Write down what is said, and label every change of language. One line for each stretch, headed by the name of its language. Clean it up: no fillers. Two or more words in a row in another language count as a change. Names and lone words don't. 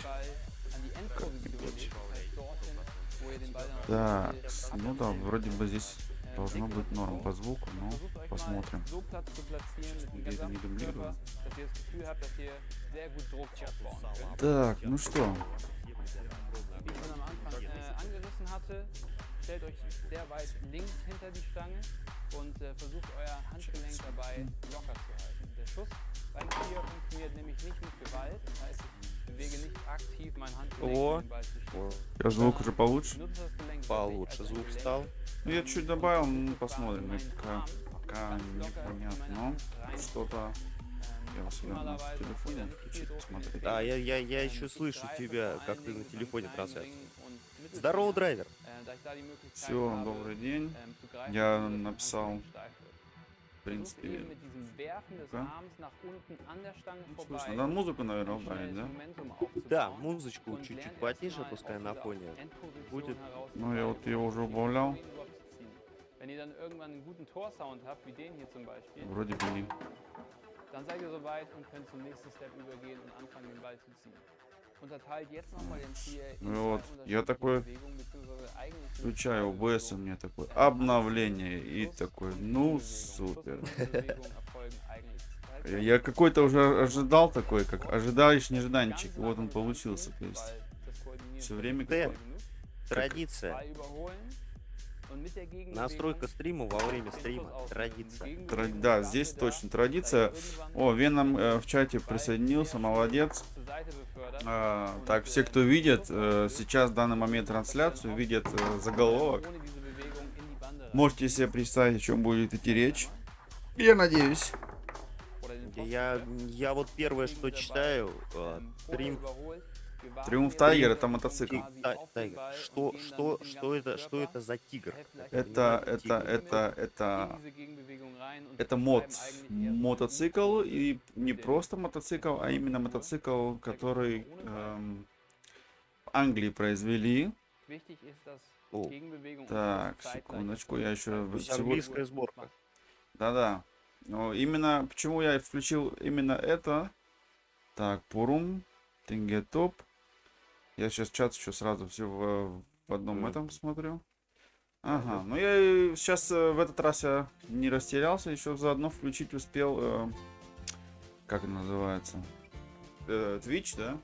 Russian: Как-нибудь. Так, ну да, вроде бы здесь должно быть норм по звуку, но посмотрим. Где-то не дублирую. Так, ну что?
German: Wie ich schon am Anfang angerissen hatte, stellt euch sehr weit links hinter die Stange und versucht euer Handgelenk dabei locker zu halten. Der Schuss beim Skier funktioniert nämlich nicht mit Gewalt, das heißt, ich bewege nicht aktiv mein Handgelenk, um den Ball zu schießen.
Russian: Я звук уже получше?
German: Nutze das Gelenk
Russian: Получше звук стал. Ну, я чуть добавил, ну, посмотрим. Пока непонятно, но что-то... Я у себя на телефоне включить, посмотреть. Да, я еще слышу тебя, как ты на телефоне трансляцию. Здорово, драйвер. Все, добрый день. Я написал, в принципе, слышно. Надо музыку, наверное, убавить, да? Да, музычку чуть-чуть потише, пускай на фоне будет. Ну, я вот ее уже убавлял.
German: Wenn ihr dann irgendwann einen guten Torsound habt, wie den hier zum Beispiel,
Russian: Вроде бы не.
German: dann seid ihr soweit und könnt zum nächsten Step übergehen und anfangen, den Ball zu ziehen. Unterteilt jetzt nochmal den Ziel in
Russian: Ну вот,
German: zwei
Russian: я такой
German: unterschiedliche Bewegungen, beziehungsweise eigentlich sind
Russian: включаю OBS, у меня такое обновление и такой, ну, супер.
German: Bewegungen erfolgen eigentlich
Russian: Я какой-то уже ожидал такой, как ожидаешь нежданчик, и вот он получился, то есть все время Да. какой. Традиция.
German: Ball überholen und mit der Gegenbewegung
Russian: Настройка стрима во время стрима. Традиция. Да, здесь точно традиция. О, Веном в чате присоединился, молодец.
German: zur Seite befördert.
Russian: Так, все, кто видит сейчас в данный момент трансляцию, видят заголовок.
German: Ohne diese Bewegung in die Bande rein.
Russian: Можете себе представить, о чем будет идти речь. Я надеюсь.
German: Oder den Pfosten
Russian: Я вот первое, что читаю,
German: vorher
Russian: стрим
German: überholt, Wir warten
Russian: Триумф
German: jetzt
Russian: Тайгер
German: hier
Russian: это мотоцикл.
German: quasi auf den
Russian: Тайгер.
German: Ball und
Russian: Что,
German: gehen dann
Russian: что,
German: mit dem
Russian: что
German: ganzen
Russian: это, что
German: Körper,
Russian: это за тигр?
German: helfen vielleicht
Russian: Я
German: auch
Russian: не Это, знаю, это, тигр. это,
German: in
Russian: это,
German: diese Gegenbewegung rein und
Russian: это
German: bleiben
Russian: мод.
German: eigentlich eher so
Russian: Мотоцикл, и не
German: den
Russian: просто мотоцикл, а именно мотоцикл, который в Англии произвели.
German: Wichtig ist, dass
Russian: О,
German: Gegenbewegung und
Russian: Так,
German: Schuss zeitgleich
Russian: секундочку,
German: erfolgen.
Russian: я еще...
German: Das
Russian: то есть
German: heißt,
Russian: английская сборка. Да-да. Но именно, почему я включил именно это? Так, Пурум, Тенге Топ. Я сейчас чат еще сразу все в одном Мгм. этом смотрю. Ага, ну я сейчас в этот раз я не растерялся, еще заодно включить успел, как это называется, Twitch, да?